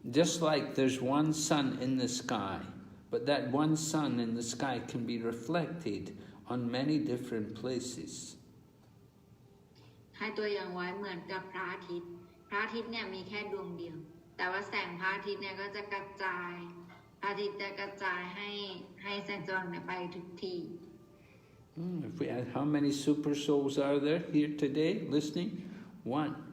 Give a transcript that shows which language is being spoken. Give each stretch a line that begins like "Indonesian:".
English: Just like there's one sun in the sky, but that one sun in the sky can be reflected on many different places.
Thai: ให้ตัวอย่างไว้เหมือนกับพระอาทิตย์เนี่ยมีแค่ดวงเดียวแต่ว่าแสงพระอาทิตย์เนี่ยก็จะกระจายพระอาทิตย์จะกระจายให้แสงสว่างเนี่ยไปทุกที่
English: If we ask how many super souls are there here today listening? One.